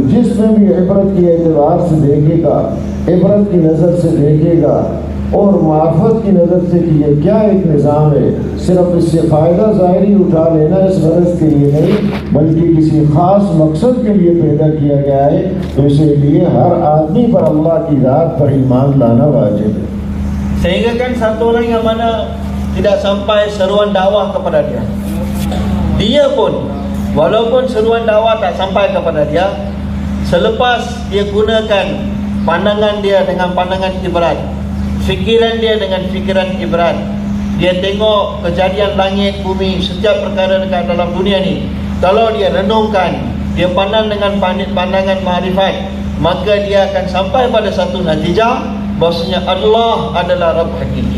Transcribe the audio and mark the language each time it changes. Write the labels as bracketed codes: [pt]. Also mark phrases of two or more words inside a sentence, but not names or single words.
[ur] جس میں بھی عبرت کے اعتبار سے دیکھے گا، عبرت کی نظر سے دیکھے گا اور معرفت کی نظر سے کہ یہ کیا ایک نظام ہے، صرف اس سے فائدہ ظاہری اٹھا لینا اس غرض کے لیے نہیں، بلکہ کسی خاص مقصد کے لیے پیدا کیا گیا ہے، تو اس لیے ہر آدمی پر اللہ کی ذات پر ایمان لانا واجب ہے. [ms] Sehingga kan satu orang yang mana tidak sampai seruan dakwah kepada dia, dia pun walaupun seruan dakwah tak sampai kepada dia, selepas dia gunakan pandangan dia dengan pandangan ibrat, fikiran dia dengan fikiran ibrat, dia tengok kejadian langit, bumi, setiap perkara dekat dalam dunia ni, kalau dia renungkan, dia pandang dengan pandangan ma'rifat, maka dia akan sampai pada satu natijah bahwasanya Allah adalah Rabb hakiki.